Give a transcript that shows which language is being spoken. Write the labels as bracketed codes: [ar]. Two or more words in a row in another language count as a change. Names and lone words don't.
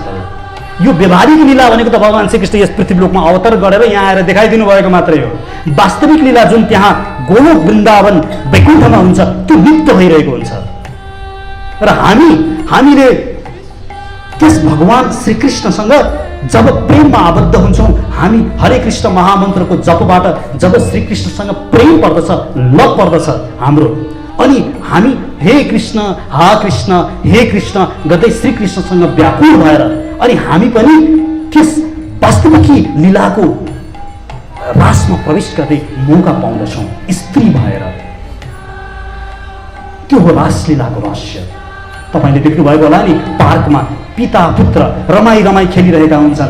[ne] यो व्यवहारिक लीला भनेको त भगवान श्रीकृष्ण यस पृथ्वीलोकमा अवतार गरेर यहाँ आएर देखाइदिनु भएको मात्रै हो। वास्तविक लीला जुन त्यहाँ गोलोक वृन्दावन वैकुण्ठमा हुन्छ, त्यो नित्य भइरहेको हुन्छ। र हामीले त्यस भगवान श्रीकृष्णसँग जब प्रेममा आबद्ध हुन्छौँ, हामी हरे कृष्ण महामन्त्रको जपबाट जब श्रीकृष्णसँग प्रेम पर्दछ, लग पर्दछ हाम्रो, अनि हामी हे कृष्ण हे कृष्ण गर्दै श्रीकृष्णसँग व्याकुल भएर, अनि हामी पनि त्यस वास्तविक लीलाको रासमा प्रवेश गर्दै मौका पाउँदछौँ स्त्री भएर। त्यो हो रासलीलाको रहस्य। तपाईले देख्नुभएको होला नि, पार्कमा पिता पुत्र रमाई खेलिरहेका हुन्छन्।